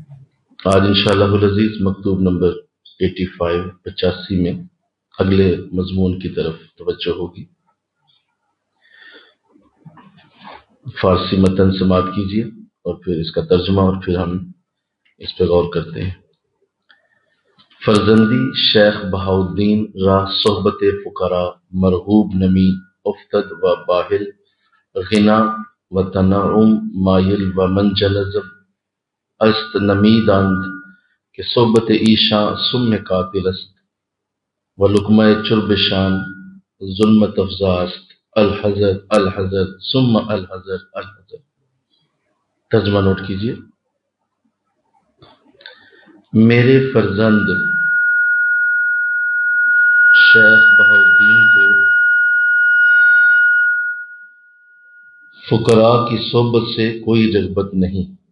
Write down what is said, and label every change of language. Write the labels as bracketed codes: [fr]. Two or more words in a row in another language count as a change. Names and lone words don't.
[ur] آج [ar] انشاءاللہ العزیز [ur] مکتوب نمبر 85 میں اگلے مضمون کی طرف توجہ ہوگی۔ فارسی متن سماعت کیجیے اور پھر اس کا ترجمہ، اور پھر ہم اس پہ غور کرتے ہیں۔ [fa] فرزندی شیخ بہاؤالدین را صحبت فقراء مرغوب نمی افتد و باہل غنا و تنعم مائل و منجلزب است نمیداند کہ صحبت ایشاں سم قاتل است و لقمہ چرب شان ظلمت افزا است [ar] الحذر الحذر ثم الحذر الحذر۔ [ur] ترجمہ نوٹ کیجیے۔ میرے فرزند شیخ بہاؤالدین کو فقراء کی صحبت سے کوئی رغبت نہیں۔